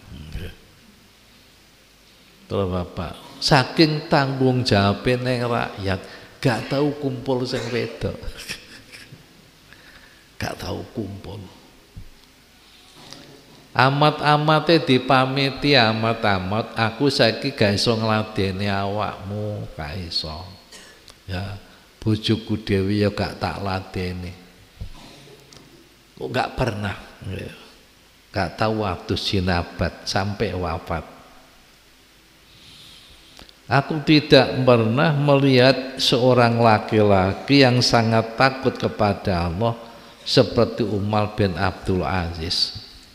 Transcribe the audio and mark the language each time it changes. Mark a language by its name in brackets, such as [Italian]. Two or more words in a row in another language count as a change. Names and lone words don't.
[Javanese] Terus bapak, saking tanggung jawabnya neng rakyat, gak tahu kumpul sing wedok, gak tahu kumpul. Amat-amate dipamiti amat-amat, aku saiki gak iso ngladeni awakmu, gak iso. Ya, bojoku dhewe ya gak tak ladeni. Kok gak pernah. Gak tahu waktu jinabat sampai wafat. [Indonesian] Aku tidak pernah melihat seorang laki-laki yang sangat takut kepada Allah seperti Umar bin Abdul Aziz.